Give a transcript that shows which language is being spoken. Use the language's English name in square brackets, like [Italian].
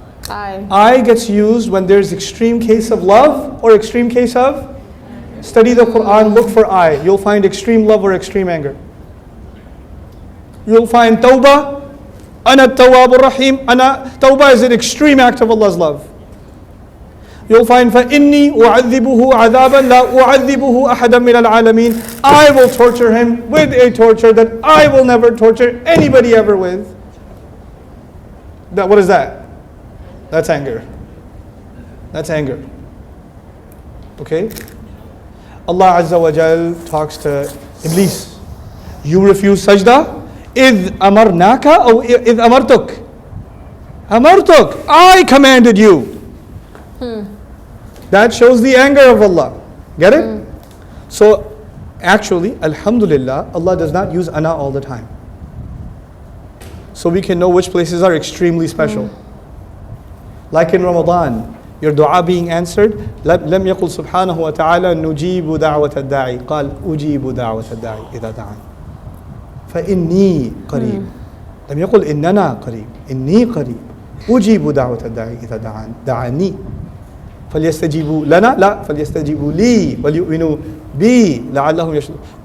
[English] I gets used when there's extreme case of love or extreme case of? Study the Quran, look for I. You'll find extreme love or extreme anger. You'll find tawbah. [Arabic] Ana tawwabur rahim. [English] Tawbah is an extreme act of Allah's love. You'll find [Arabic] فَإِنِّي أُعَذِّبُهُ عَذَابًا لَا أُعَذِّبُهُ أَحَدًا مِنَ الْعَالَمِينَ. [English] I will torture him with a torture that I will never torture anybody ever with. What is that? That's anger. That's anger. Okay? Allah Azza wa Jal talks to Iblis. You refuse sajda? [Arabic] إِذْ أَمَرْنَاكَ or إِذْ أَمَرْتُكَ? أَمَرْتُكَ. [English] I commanded you. That shows the anger of Allah. Get it? So actually, alhamdulillah, Allah does not use ana all the time. So we can know which places are extremely special. Like in Ramadan, your dua being answered. [Arabic] لم يقل سبحانه وتعالى نجيب دعوة الداعي قال أجيب دعوة الداعي إذا دعان فإني قريب. لم يقل إننا قريب. إني قريب أجيب دعوة الداعي إذا دعان دعاني فليستجيبوا لنا لا فليستجيبوا لي وليؤمنوا بي لعلهم يشهدون.